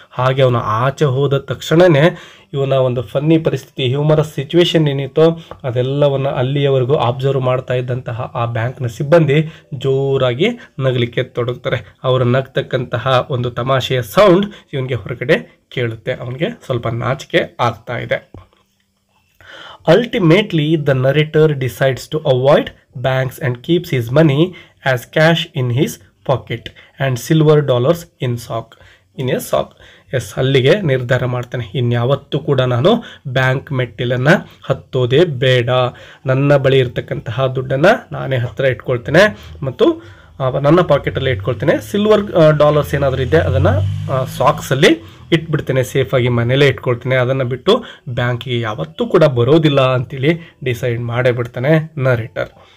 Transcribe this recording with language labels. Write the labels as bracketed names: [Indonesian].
[Kannada] ಹಾಗೆ ಅವನು ಆಚೆ ಹೋದ ತಕ್ಷಣವೇ ಇವನ ಒಂದು ಫನ್ನಿ ಪರಿಸ್ಥಿತಿ, ಹ್ಯೂಮರಸ್ ಸಿಚುವೇಶನ್ ಏನಿತ್ತೋ ಅದೆಲ್ಲವನ್ನು ಅಲ್ಲಿಯವರೆಗೂ ಅಬ್ಸರ್ವ್ ಮಾಡ್ತಾ ಇದ್ದಂತಹ ಆ ಬ್ಯಾಂಕ್ನ ಸಿಬ್ಬಂದಿ ಜೋರಾಗಿ ನಗಲಿಕ್ಕೆ ತೊಡಗ್ತಾರೆ. ಅವರು ನಗ್ತಕ್ಕಂತಹ ಒಂದು ತಮಾಷೆಯ ಸೌಂಡ್ ಇವನಿಗೆ ಹೊರಗಡೆ ಕೇಳುತ್ತೆ. ಅವನಿಗೆ ಸ್ವಲ್ಪ ನಾಚಿಕೆ ಆಗ್ತಾ ಇದೆ. [English] Ultimately, the narrator decides to avoid banks and keeps his money as cash in his pocket and silver dollars in a sock. [Kannada] S, ಅಲ್ಲಿಗೆ ನಿರ್ಧಾರ ಮಾಡ್ತಾನೆ, ಇನ್ಯಾವತ್ತೂ ಕೂಡ ನಾನು ಬ್ಯಾಂಕ್ ಮೆಟ್ಟಿಲನ್ನು ಹತ್ತೋದೇ ಬೇಡ, ನನ್ನ ಬಳಿ ಇರತಕ್ಕಂತಹ ದುಡ್ಡನ್ನು ನಾನೇ ಹತ್ತಿರ ಇಟ್ಕೊಳ್ತೇನೆ ಮತ್ತು ನನ್ನ ಪಾಕೆಟಲ್ಲೇ ಇಟ್ಕೊಳ್ತೇನೆ. ಸಿಲ್ವರ್ ಡಾಲರ್ಸ್ ಏನಾದರೂ ಇದೆ ಅದನ್ನು ಸಾಕ್ಸಲ್ಲಿ ಇಟ್ಬಿಡ್ತೇನೆ, ಸೇಫಾಗಿ ಮನೇಲೇ ಇಟ್ಕೊಳ್ತೇನೆ, ಅದನ್ನು ಬಿಟ್ಟು ಬ್ಯಾಂಕಿಗೆ ಯಾವತ್ತೂ ಕೂಡ ಬರೋದಿಲ್ಲ ಅಂತೇಳಿ ಡಿಸೈಡ್ ಮಾಡೇ ಬಿಡ್ತಾನೆ ನರೇಟರ್.